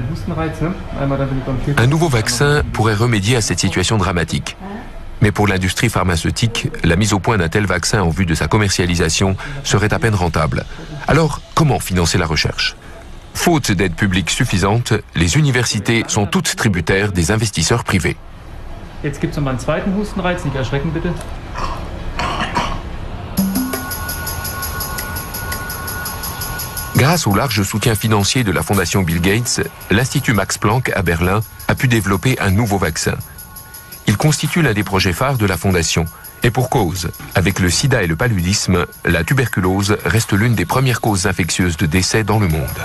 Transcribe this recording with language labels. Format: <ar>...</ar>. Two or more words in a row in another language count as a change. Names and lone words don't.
<fr>Un nouveau vaccin pourrait remédier à cette situation dramatique. Mais pour l'industrie pharmaceutique, la mise au point d'un tel vaccin en vue de sa commercialisation serait à peine rentable. Alors, comment financer la recherche ? Faute d'aide publique suffisante, les universités sont toutes tributaires des investisseurs privés.</fr> <de>Jetzt gibt's noch mal einen zweiten Hustenreiz, nicht erschrecken bitte.</de> <fr>Grâce au large soutien financier de la fondation Bill Gates, l'Institut Max Planck à Berlin a pu développer un nouveau vaccin. Il constitue l'un des projets phares de la fondation. Et pour cause, avec le sida et le paludisme, la tuberculose reste l'une des premières causes infectieuses de décès dans le monde.</fr>